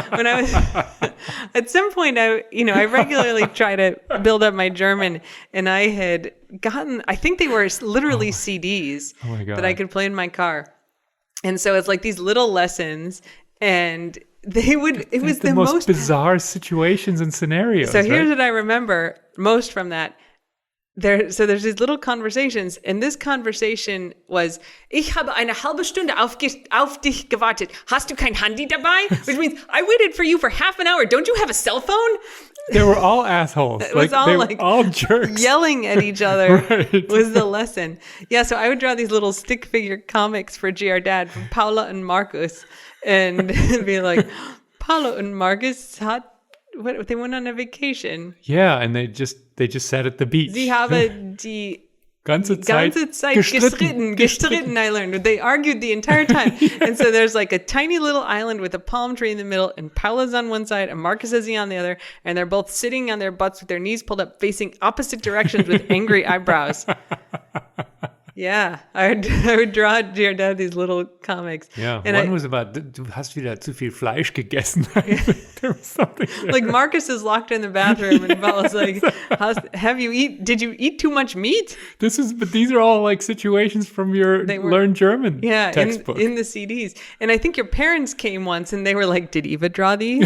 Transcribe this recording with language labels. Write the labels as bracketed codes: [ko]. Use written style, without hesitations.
[en] When I was at some point, I regularly try to build up my German, and I had gotten, I think they were literally CDs that I could play in my car, and so it's like these little lessons, and it was the most bizarre situations and scenarios. So here's what I remember most from that. There's these little conversations, and this conversation was, [de] Ich habe eine halbe Stunde auf dich gewartet. Hast du kein Handy dabei? [en] Which means, I waited for you for half an hour. Don't you have a cell phone? They were all assholes. It was they were all jerks. Yelling at each other Right. was the lesson. Yeah, so I would draw these little stick figure comics for GR Dad from Paula and Marcus, and be like, Paula and Marcus they went on a vacation. Yeah, and they just sat at the beach. [de] Sie haben die ganze Zeit gestritten, [en] I learned. They argued the entire time. And so there's like a tiny little island with a palm tree in the middle, and Paula's on one side and Marcus is on the other, and they're both sitting on their butts with their knees pulled up facing opposite directions with angry eyebrows. Yeah, I would draw dear dad these little comics. Yeah, and one was about, [de] du hast wieder zu viel Fleisch gegessen. [en] There was something there. Like Marcus is locked in the bathroom, and Paula's like, did you eat too much meat? But these are all like situations from your Learn German textbook. in the CDs. And I think your parents came once, and they were like, did Eva draw these?